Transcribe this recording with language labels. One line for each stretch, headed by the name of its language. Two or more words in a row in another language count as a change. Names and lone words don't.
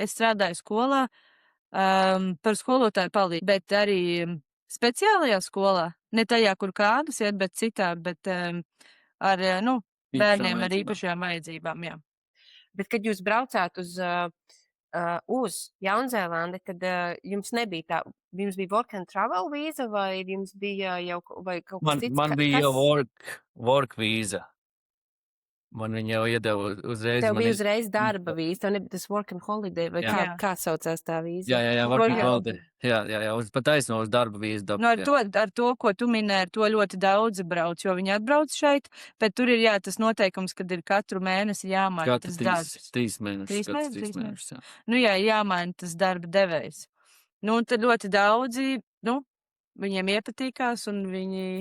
Latvian: Es strādāju skolā par skolotāju palīdzību, bet arī speciālajā skolā. Ne tajā, kur Kārlis iet, bet citā, bet ar, nu, bērniem ar īpašajām vajadzībām, jā. Bet, kad jūs braucāt uz Jaunzēlandi, tad jums nebija tā, jums bija
English: work and travel
Latvian: vīza, vai jums bija jau vai kaut kas cits? Man bija jau work vīza. Man viņa jau iedeva uzreiz. Tev man bija iz- uzreiz darba vīza, tev nebija tas
English: work and holiday,
Latvian: vai Jā. kā saucās tā vīza? Jā,
English: work and
Latvian: Jā.
English: holiday.
Latvian: Jā, pat taisno uz darba vīzu dabu. Nu, ar to, ko tu minēji, ar to ļoti daudzi brauc, jo viņi atbrauc šeit, bet tur ir, jā, tas noteikums, kad ir katru mēnesi jāmaina Katru tas darbs. trīs mēnešus. Trīs mēnešus, trīs mēnešus, jā. Nu, jā, jāmaina tas darba devējs. Nu, un tad ļoti daudzi, nu, viņiem iepatīkās un viņi